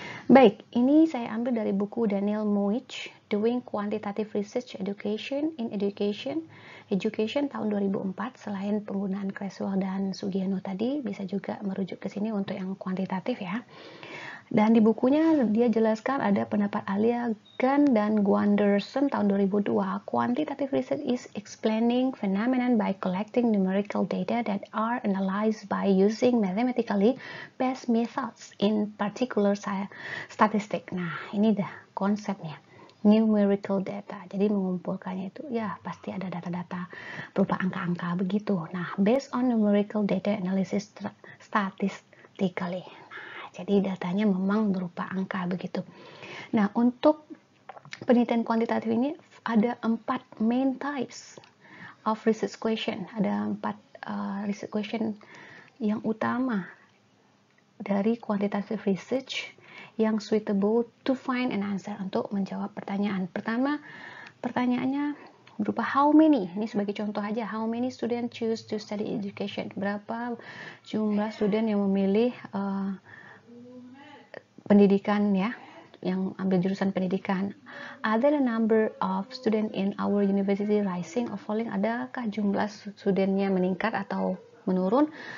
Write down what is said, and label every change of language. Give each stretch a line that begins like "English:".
Indonesian: Baik, ini saya ambil dari buku Daniel Muich, Doing Quantitative Research Education in Education tahun 2004. Selain penggunaan Creswell dan Sugiono tadi, bisa juga merujuk ke sini untuk yang kuantitatif ya. Dan di bukunya dia jelaskan ada pendapat Alia Gunn dan Gwanderson tahun 2002.
English: Quantitative research is explaining phenomenon by collecting numerical data that are analyzed by using mathematically based methods, in particular statistic.
Indonesian: Nah, ini dah konsepnya. Numerical data. Jadi mengumpulkannya itu ya pasti ada data-data berupa angka-angka begitu.
English: Nah, based on numerical data analysis statistically.
Indonesian: Jadi datanya memang berupa angka begitu. Nah, untuk penelitian kuantitatif ini ada 4
English: main types of research question.
Indonesian: Ada 4 research question yang utama dari quantitative research yang
English: suitable to find an answer,
Indonesian: untuk menjawab pertanyaan. Pertama, pertanyaannya berupa
English: how many.
Indonesian: Ini sebagai contoh aja,
English: how many students choose to study education.
Indonesian: Berapa jumlah student yang memilih pendidikan ya, yang ambil jurusan pendidikan.
English: Are the number of student in our university rising or falling?
Indonesian: Adakah jumlah studentnya meningkat atau menurun?